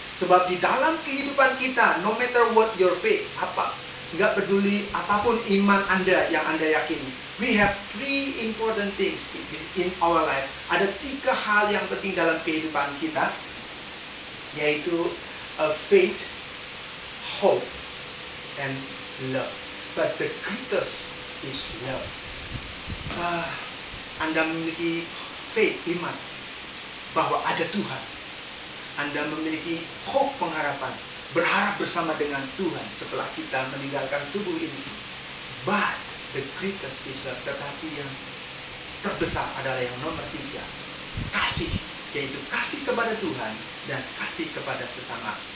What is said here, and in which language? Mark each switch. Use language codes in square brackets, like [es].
[id] Sebab di dalam kehidupan kita, [en] no matter what your faith, [id] nggak peduli apapun iman Anda yang Anda yakini, [en] we have three important things in our life. [id] Ada 3 hal yang penting dalam kehidupan kita, yaitu faith, hope, and love. [en] But the greatest is love. [id] Anda memiliki faith, iman bahwa ada Tuhan. Anda memiliki hope, pengharapan, berharap bersama dengan Tuhan setelah kita meninggalkan tubuh ini. [en] But the greatest is love. [id] Tetapi yang terbesar adalah yang nomor 3, kasih, yaitu kasih kepada Tuhan dan kasih kepada sesama.